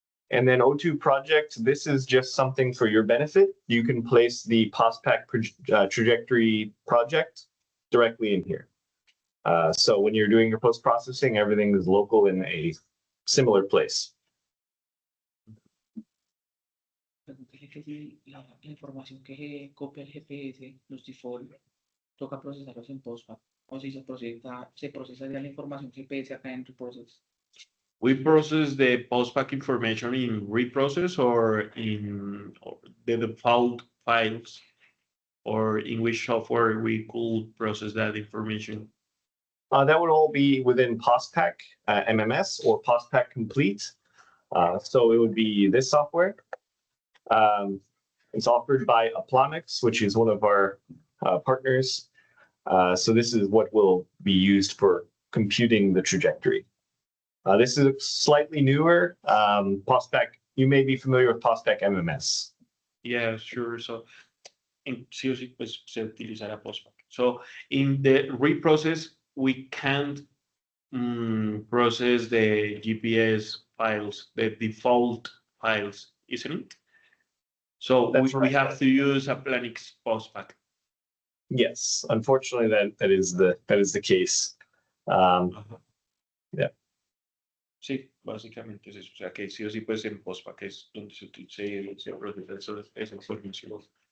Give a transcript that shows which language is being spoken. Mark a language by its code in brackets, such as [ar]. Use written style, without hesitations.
[en] And then O2 project, this is just something for your benefit. You can place the POSPAC trajectory project directly in here. So when you're doing your post-processing, everything is local in a similar place. [es] La información que copia el GPS, los default, toca procesarlos en POSPAC. O si se procesa ya la información GPS acá en Riprocess. [en] We process the POSPAC information in Riprocess or in the default files, or in which software we could process that information? That would all be within POSPAC MMS or POSPAC Complete. So it would be this software. It's offered by Aplonix, which is one of our partners. So this is what will be used for computing the trajectory. This is slightly newer. POSPAC, you may be familiar with POSPAC MMS. Yeah, sure. [es] So en sí o sí, pues se utilizará POSPAC. [en] So in the Riprocess, we can't process the GPS files, the default files, isn't it? So we have to use Aplonix POSPAC. Yes, unfortunately, that is the case. Yeah. [es] Sí, básicamente es eso. O sea que sí o sí, pues en POSPAC es donde se procesa esa información.